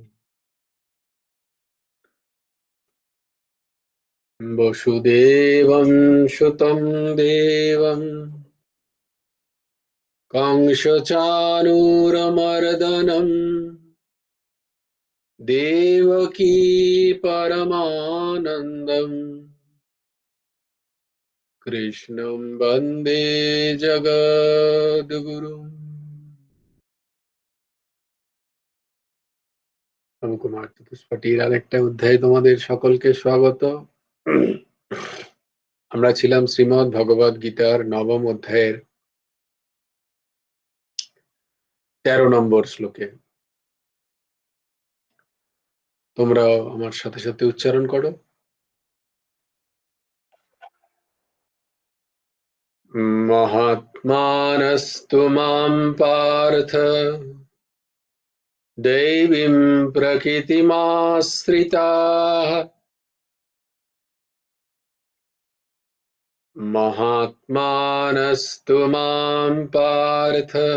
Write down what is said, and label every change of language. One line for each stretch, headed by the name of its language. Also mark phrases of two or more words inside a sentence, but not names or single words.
Sanskrit: वसुदेवं सुतं देवं कंसचाणूरमर्दनं देवकी परमानन्दं कृष्णं वन्दे जगद्गुरुम्।
Bangla: আমি কুমার চতুষ্পাঠীর আরেকটা অধ্যায়ে তোমাদের সকলকে স্বাগত। আমরা ছিলাম শ্রীমদ্ ভগবদ গীতার নবম অধ্যায়ের 13 নম্বর শ্লোকে। তোমরা আমার সাথে সাথে উচ্চারণ করো।
Sanskrit: महात्मानस्तु मां पार्थ दैवीं प्रकृतिमाश्रिताः महात्मानस्तु मां पार्थ